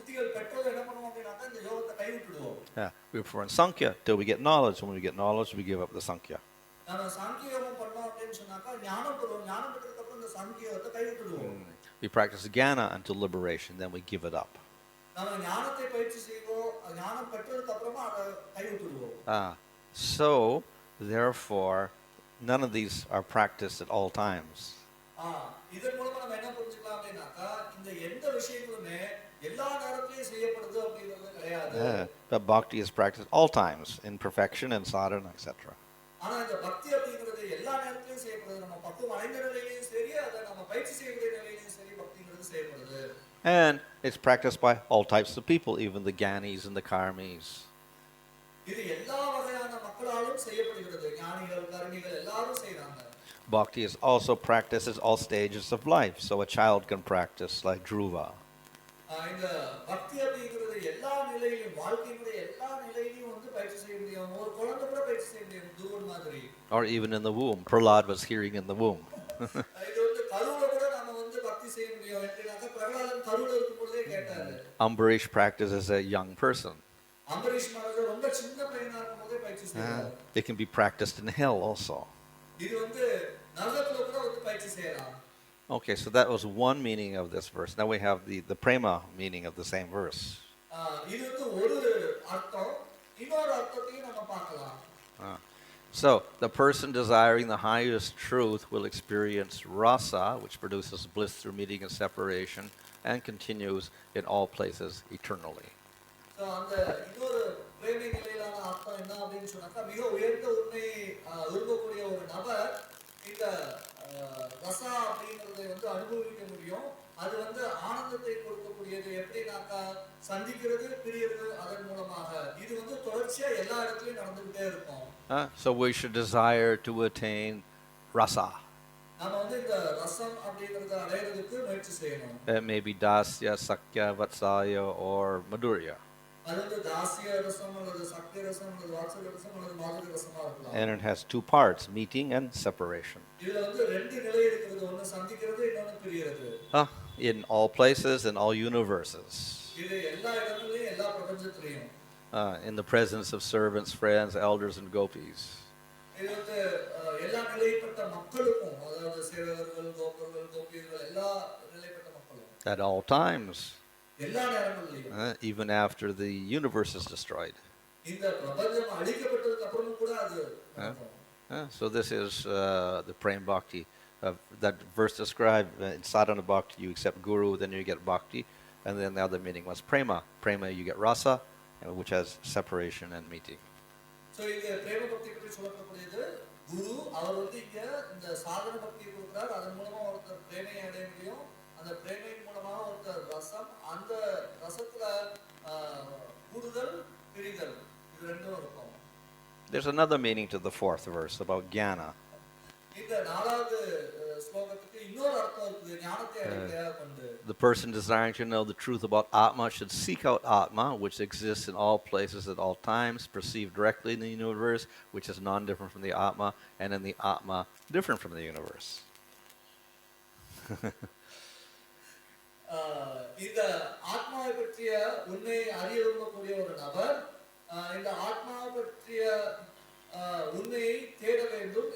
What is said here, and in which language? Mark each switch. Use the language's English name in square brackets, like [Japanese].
[Tamil] சித்திகள் பெற்றோம் என்ன பண்ணுவோம் அப்படின்னாக்கா இந்த யோகத்தை கைவிட்டுடுவோம். [English] We perform sankhya till we get knowledge. When we get knowledge, we give up the sankhya. [Tamil] நாம சாங்கிய யோகம் பண்ணோம் அப்படின்னு சொன்னாக்கா ஞானம் பெறுவோம். ஞானம் பெற்றதுக்கு அப்புறம் இந்த சாங்கிய யோகத்தை கைவிட்டுடுவோம். [English] We practice jnana until liberation, then we give it up. [Tamil] நாம ஞானத்தை பயிற்சி செய்வோம். ஞானம் பெற்றதுக்கு அப்புறமா அதை கைவிட்டுடுவோம். [English] So therefore none of these are practiced at all times. [Tamil] இதன் மூலமா நம்ம என்ன புரிஞ்சுக்கலாம் அப்படின்னாக்கா இந்த எந்த விஷயங்களுமே எல்லா நேரத்திலயும் செய்யப்படுது அப்படிங்கிறது கிடையாது. [English] But bhakti is practiced all times in perfection and sadhana, etc. [Tamil] ஆனா இந்த பக்தி அப்படிங்கிறது எல்லா நேரத்திலயும் செய்யப்படுது. நம்ம பக்குவம் அடைந்த நிலையிலயும் சரி, அதை நம்ம பயிற்சி செய்யக்கூடிய நிலையிலயும் சரி பக்திங்கிறது செய்யப்படுது. [English] And it's practiced by all types of people, even the gyanis and the karmis. [Tamil] இது எல்லா வகையான மக்களாலும் செய்யப்படுகிறது. ஞானிகள் கர்மிகள் எல்லாரும் செய்றாங்க. [English] Bhakti is also practiced at all stages of life, so a child can practice like Dhruva. [Tamil] இந்த பக்தி அப்படிங்கிறது எல்லா நிலையிலும் வாழ்க்கையினுடைய எல்லா நிலையிலும் வந்து பயிற்சி செய்ய முடியும். ஒரு குழந்தை கூட பயிற்சி செய்ய முடியும் துருவன் மாதிரி. [English] Or even in the womb. Prahlad was hearing in the womb. [Tamil] இது வந்து கருவுல கூட நாம வந்து பக்தி செய்ய முடியும். என்றாக்க பிரகலாதன் கருவுல இருக்கும்போதே கேட்டாரு. [English] Ambarish practiced as a young person. [Tamil] Ambareesh Maharaj ரொம்ப சின்ன பையனா இருக்கும்போதே பயிற்சி செய்றாரு. [English] It can be practiced in hell also. [Tamil] இது வந்து நரகத்துல கூட வந்து பயிற்சி செய்யலாம். [English] Okay, so that was one meaning of this verse. Now we have the prema meaning of the same verse. [Tamil] இது வந்து ஒரு அர்த்தம். இன்னொரு அர்த்தத்தையும் நம்ம பார்க்கலாம். [English] So the person desiring the highest truth will experience rasa, which produces bliss through meeting and separation, and continues in all places eternally. [Tamil] So அந்த இன்னொரு பிரேமை நிலையிலான அர்த்தம் என்ன அப்படின்னு சொன்னாக்கா மிக உயர்ந்த உண்மையை விரும்பக்கூடிய ஒரு நபர் இந்த ரசா அப்படிங்கறதை வந்து அனுபவிக்க முடியும். அது வந்து ஆனந்தத்தை கொடுக்கக்கூடியது. எப்படின்னாக்கா சந்திக்கிறது பிரியறது அதன் மூலமாக இது வந்து தொடர்ச்சியா எல்லா இடத்துலயும் நடந்துகிட்டே இருக்கும். [English] So we should desire to attain rasa. [Tamil] நாம வந்து இந்த ரசம் அப்படிங்கறதை அடையறதுக்கு முயற்சி செய்யணும். [English] It may be dasya, sakya, vatsaya, or madhurya. [Tamil] அது வந்து தாஸ்ய ரசம் அல்லது சக்தி ரசம் அல்லது வாத்சல்ய ரசம் அல்லது மாதுரிய ரசமா இருக்கலாம். [English] And it has two parts, meeting and separation. [Tamil] இதுல வந்து ரெண்டு நிலை இருக்குது. ஒன்னு சந்திக்கிறது இன்னொன்னு பிரியறது. [English] In all places, in all universes. [Tamil] இது எல்லா இடங்களிலும் எல்லா பிரபஞ்சத்திலும். [English] In the presence of servants, friends, elders, and gopis. [Tamil] இது வந்து எல்லா நிலைப்பட்ட மக்களுக்கும் அதாவது சேவகர்கள் கோபர்கள் கோபியர்கள் எல்லா நிலைப்பட்ட மக்களும். [English] At all times. [Tamil] எல்லா நேரங்களிலும் [English] even after the universe is destroyed. [Tamil] இந்த பிரபஞ்சம் அழிக்கப்பட்டதுக்கு அப்புறமும் கூட அது நடக்கும். [English] So this is the Prem Bhakti. That verse described in sadhana bhakti, you accept guru, then you get bhakti, and then the other meaning was prema. Prema, you get rasa, which has separation and meeting. [Tamil] So இந்த பிரேம பக்தி பற்றி சொல்லப்படுகிறது. குரு அவர் வந்து இங்க இந்த சாதன பக்தியை கொடுக்கிறார். அதன் மூலமா ஒருத்தர் பிரேமையை அடைய முடியும். அந்த பிரேமையின் மூலமாக ஒருத்தர் ரசம், அந்த ரசத்துல கூடுதல் பிரிதல் இது ரெண்டும் இருக்கும். [English] There's another meaning to the fourth verse about jnana. [Tamil] இந்த நாலாவது ஸ்லோகத்துக்கு இன்னொரு அர்த்தம் இருக்குது, ஞானத்தை அடைவதாக கொண்டு. [English] The person desiring to know the truth about Atma should seek out Atma, which exists in all places at all times, perceived directly in the universe, which is non-different from the Atma, and in the Atma, different from the universe. [Tamil] இந்த ஆத்மாவை பற்றிய உண்மை அறிய விரும்பக்கூடிய ஒரு நபர் இந்த ஆத்மாவை பற்றிய உண்மையை தேட வேண்டும்.